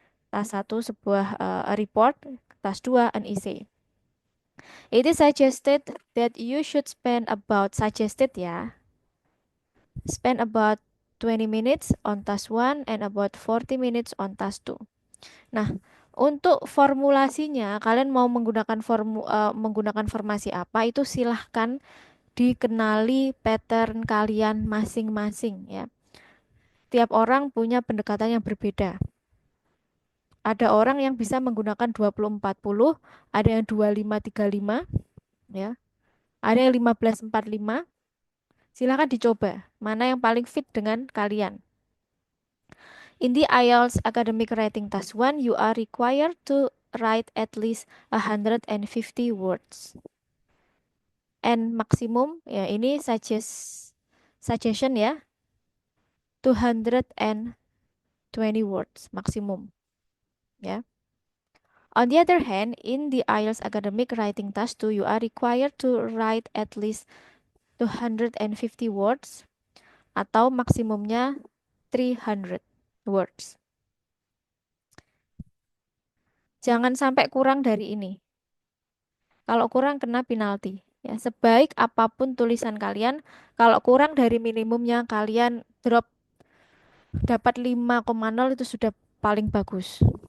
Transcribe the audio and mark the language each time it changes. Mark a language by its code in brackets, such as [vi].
[en] Task [id] satu sebuah [en] a report, task [id] dua [en] an essay. It is suggested that you should spend about suggested ya, spend about 20 minutes on task one and about 40 minutes on task two. [id] Nah, untuk formulasinya, kalian mau menggunakan formasi apa itu silahkan dikenali pattern kalian masing-masing ya. Tiap orang punya pendekatan yang berbeda. Ada orang yang bisa menggunakan 20-40, ada yang 25-35 ya. Ada yang 15-45. Silahkan dicoba mana yang paling fit dengan kalian. [en] In the IELTS Academic Writing Task 1, you are required to write at least 150 words. [id] And maksimum ya ini suggestion ya 220 words maksimum ya. [en] On the other hand, in the IELTS Academic Writing Task 2, you are required to write at least 250 words [id] atau maksimumnya [en] 300 words. [id] Jangan sampai kurang dari ini. Kalau kurang kena penalti. Ya, sebaik apapun tulisan kalian, kalau kurang dari minimumnya kalian drop dapat 5,0 itu sudah paling bagus.